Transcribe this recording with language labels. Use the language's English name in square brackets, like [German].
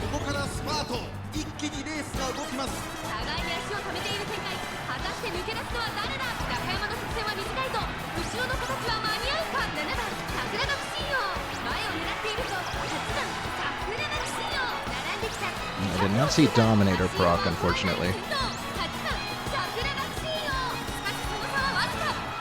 [Japanese] ここからスパート、一気にレースが動きます。互いに足を止めている展開。果たして抜け出すのは誰だ。中山の直線は短いぞ。後ろの子たちは間に合うか。 7番桜爆心王、前を狙っているぞ。8番桜爆心王、並んできた。 [English] I did not see Dominator proc, unfortunately. [Japanese] 8番桜爆心王、しかしその差はわずか。